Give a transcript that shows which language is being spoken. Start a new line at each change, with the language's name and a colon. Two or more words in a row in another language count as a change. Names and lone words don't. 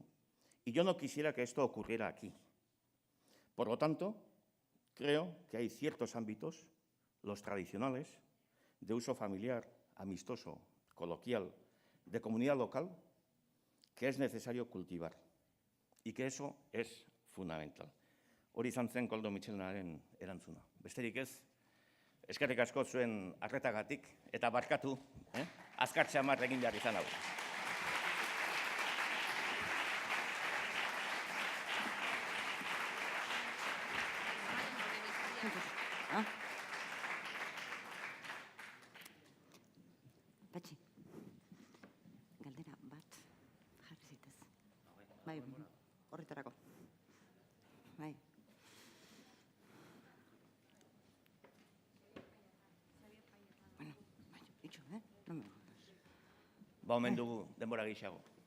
Spanish: Y yo no quisiera que esto ocurriera aquí. Por lo tanto, creo que hay ciertos ámbitos, los tradicionales, de uso familiar, amistoso, coloquial, de comunidad local, que es necesario cultivar y que eso es fundamental.
Basque: Hori izan zen Koldo Mitxelenaren erantzuna. Besterik ez, eskerrik asko zuen arretagatik eta barkatu, azkar txamar egin behar izan hau. Patxi, galdera bat jarri zitez. Bai, horretarako. Bai. Bueno, bai, itxo,
Spanish: no me jodas.
Basque: Ba, omen dugu denbora gixago.